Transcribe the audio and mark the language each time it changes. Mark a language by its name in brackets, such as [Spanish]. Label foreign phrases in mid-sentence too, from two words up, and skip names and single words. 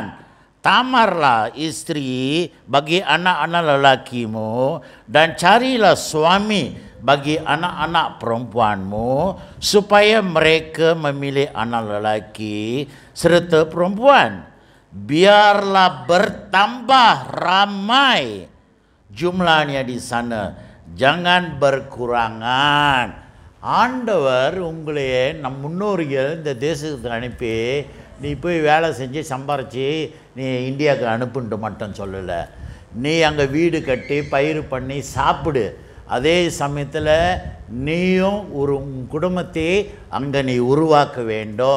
[Malay] Tamarlah istri bagi anak-anak lelakimu dan carilah suami bagi anak-anak perempuanmu supaya mereka memilih anak lelaki serta perempuan. Biarlah bertambah ramai jumlahnya di sana. Jangan berkurangan. [Tamil] ஆண்டவர் உங்களையே நம் முன்னோர்கள் இந்த தேசத்துக்கு அனுப்பி நீ போய் வேலை செஞ்சு சம்பாரித்து நீ இந்தியாவுக்கு அனுப்புன்ட்டு மட்டும் சொல்லலை. நீ அங்கே வீடு கட்டி பயிர் பண்ணி சாப்பிடு. அதே சமயத்தில் நீயும் ஒரு குடும்பத்தை அங்கே நீ உருவாக்க வேண்டும்.